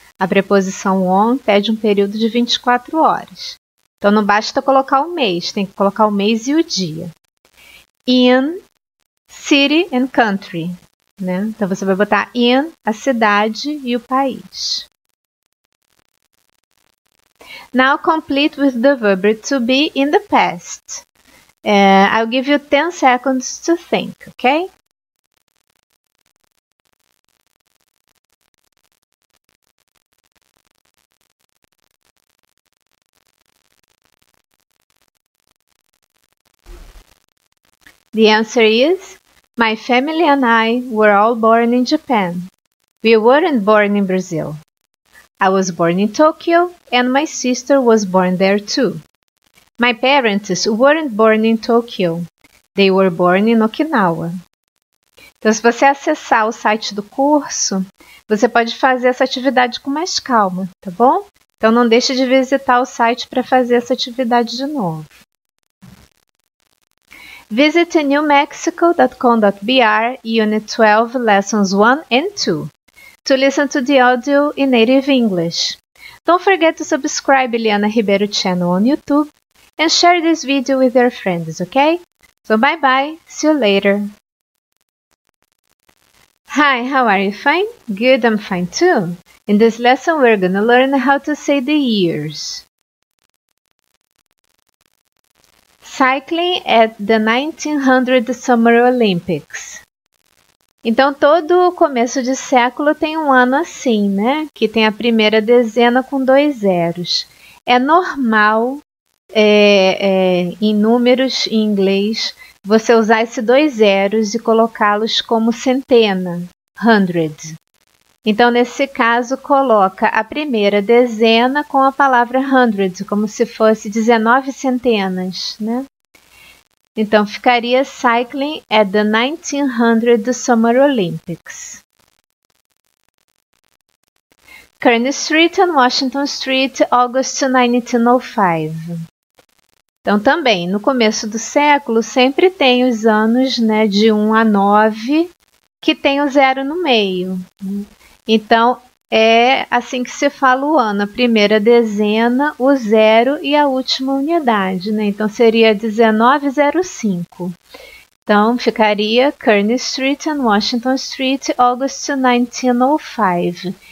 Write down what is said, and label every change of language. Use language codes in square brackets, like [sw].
[pt] A preposição on pede um período de 24 horas. Então, não basta colocar o mês, tem que colocar o mês e o dia. [en] In, city and country, né? [pt] Então, você vai botar in, a cidade e o país. [en] Now complete with the verb to be in the past. I'll give you 10 seconds to think, okay? The answer is, my family and I were all born in Japan. We weren't born in Brazil. I was born in Tokyo, and my sister was born there too. My parents weren't born in Tokyo. They were born in Okinawa. [pt] Então, se você acessar o site do curso, você pode fazer essa atividade com mais calma, tá bom? Então, não deixe de visitar o site para fazer essa atividade de novo. [en] Visit newmexico.com.br, Unit 12, Lessons 1 and 2. to listen to the audio in native English. Don't forget to subscribe Eliana Ribeiro channel on YouTube and share this video with your friends, okay? So bye bye, see you later. Hi, how are you? Fine? Good, I'm fine too. In this lesson we're gonna learn how to say the years. Cycling at the 1900 Summer Olympics. [pt] Então, todo começo de século tem um ano assim, né? Que tem a primeira dezena com 2 zeros. É normal, em números em inglês, você usar esses 2 zeros e colocá-los como centena, hundred. Então, nesse caso, coloca a primeira dezena com a palavra hundred, como se fosse 19 centenas, né? Então, ficaria [en] Cycling at the 1900 Summer Olympics. Kearny Street and Washington Street, August 1905. [pt] Então, também, no começo do século, sempre tem os anos, né, de 1 a 9, que tem o 0 no meio. Então, é assim que se fala o ano, a primeira dezena, o 0 e a última unidade, né? Então, seria 1905. Então, ficaria [en] Kearny Street and Washington Street, August 1905.